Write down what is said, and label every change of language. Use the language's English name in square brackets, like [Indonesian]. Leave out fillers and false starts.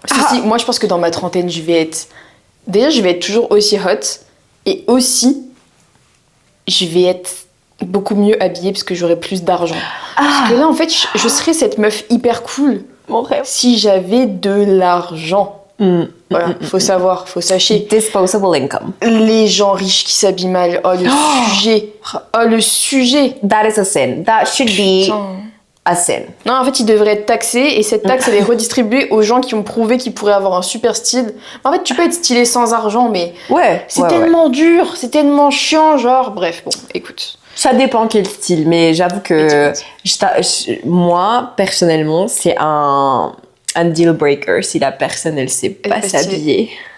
[French] Si, moi je pense que dans ma trentaine, je vais être toujours aussi hot et aussi je vais être beaucoup mieux habillée parce que j'aurai plus d'argent. Parce que là, en fait, je serais cette meuf hyper cool. Mon rêve. Si j'avais de l'argent. Voilà, faut savoir, faut sachez. [English] Disposable income. [French] Les gens riches qui s'habillent mal. Oh, le sujet. Oh, le sujet. [English] That is a sin. That should be [French] saine. Non, en fait, ils devraient être taxés et cette taxe, elle est redistribuée aux gens qui ont prouvé qu'ils pourraient avoir un super style. En fait, tu peux être stylé sans argent, mais c'est tellement dur, c'est tellement chiant, genre, bref, bon, écoute. Ça dépend quel style, mais j'avoue que moi, personnellement, c'est un deal breaker si la personne, elle sait pas s'habiller.